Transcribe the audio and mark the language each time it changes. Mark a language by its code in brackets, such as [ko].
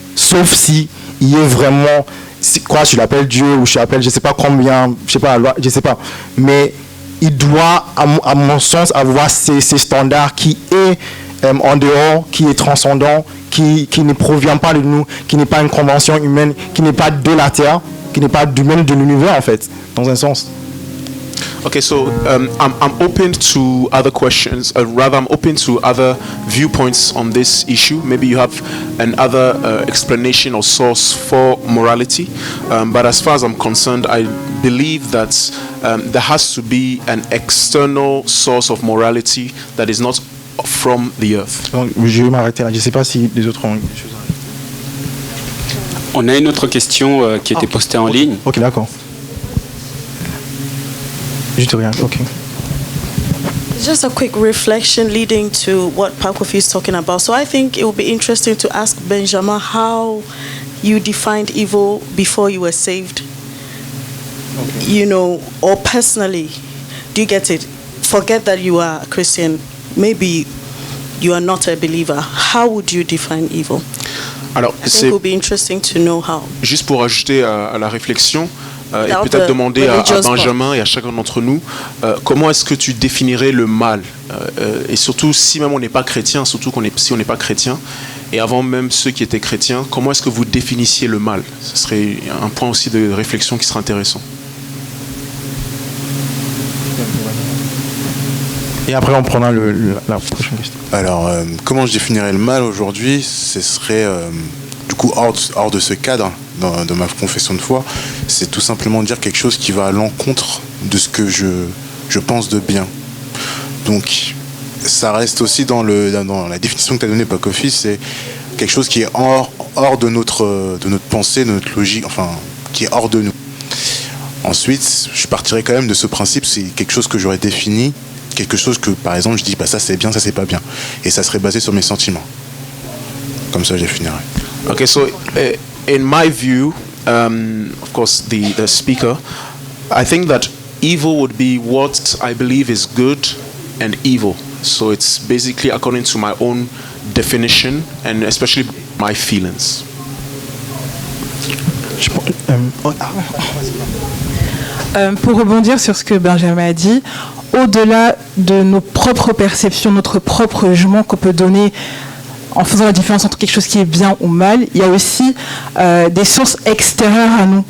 [fr] Sauf si il y a vraiment, quoi, je l'appelle Dieu ou je l'appelle, je sais pas combien, je sais pas. Mais il doit, à mon sens, avoir ces standards qui est en dehors, qui est transcendant, qui ne provient pas de nous, qui n'est pas une convention humaine, qui n'est pas de la Terre, qui n'est pas même de l'univers en fait, dans un sens. [en] Okay, so I'm open to other questions. Rather, I'm open to other viewpoints on this issue. Maybe you have another explanation or source for morality. But as far as I'm concerned, I believe that there has to be an external source of morality that is not from the earth. [fr] Donc, je vais m'arrêter là. Je ne sais pas si les autres ont des choses à dire. On a une autre question qui a été postée en ligne. Ok, d'accord. Juste rien, ok. [en] Just a quick reflection leading to what Pakofi is talking about. So I think it would be interesting to ask Benjamin how you defined evil before you were saved. Okay. You know, or personally, do you get it? Forget that you are a Christian. Maybe you are not a believer. How would you define evil? [fr] Alors, [en] I think it would be interesting to know how. [fr] Juste pour ajouter à la réflexion, et peut-être demander à Benjamin et à chacun d'entre nous, comment est-ce que tu définirais le mal, et surtout si même on n'est pas chrétien, surtout si on n'est pas chrétien, et avant même ceux qui étaient chrétiens, comment est-ce que vous définissiez le mal? Ce serait un point aussi de réflexion qui serait intéressant. Et après on prendra la prochaine question. Alors, comment je définirais le mal aujourd'hui? Ce serait du coup hors de ce cadre de ma confession de foi, c'est tout simplement dire quelque chose qui va à l'encontre de ce que je pense de bien. Donc ça reste aussi dans la définition que tu as donnée, Pakofi, c'est quelque chose qui est hors de notre pensée, de notre logique, enfin qui est hors de nous. Ensuite, je partirais quand même de ce principe, c'est quelque chose que j'aurais défini, quelque chose que par exemple je dis ça c'est bien, ça c'est pas bien, et ça serait basé sur mes sentiments. Comme ça je définirais. [en] Okay, so in my view, of course, the speaker, I think that evil would be what I believe is good and evil. So it's basically according to my own definition and especially my feelings. [fr] Pour rebondir sur ce que Benjamin a dit, au-delà de nos propres perceptions, notre propre jugement qu'on peut donner en faisant la différence entre quelque chose qui est bien ou mal, il y a aussi des sources extérieures à nous.